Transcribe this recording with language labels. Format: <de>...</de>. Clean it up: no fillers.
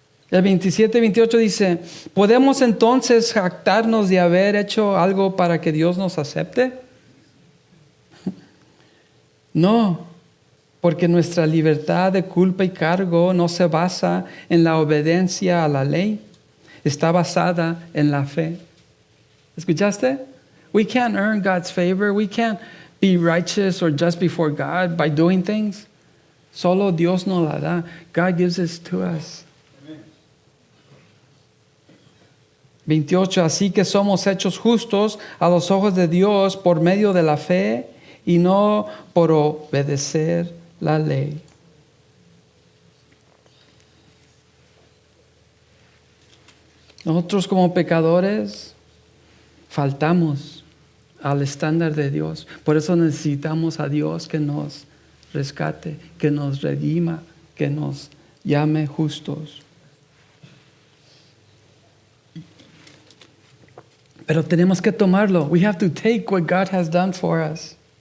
<es>El 27 y 28 dice, ¿podemos entonces jactarnos de haber hecho algo para que Dios nos acepte? No, porque nuestra libertad de culpa y cargo no se basa en la obediencia a la ley, está basada en la fe. ¿Escuchaste?</es> <en>We can't earn God's favor. We can't be righteous or just before God by doing things.</en> <es>Solo Dios nos la da.</es> <en>God gives this to us.</en> <es>28. Así que somos hechos justos a los ojos de Dios por medio de la fe y no por obedecer la ley. Nosotros como pecadores faltamos al estándar de Dios. Por eso necesitamos a Dios que nos rescate, que nos redima, que nos llame justos. Pero tenemos que tomarlo.</es> <en>We have to take what God has done for us.</en>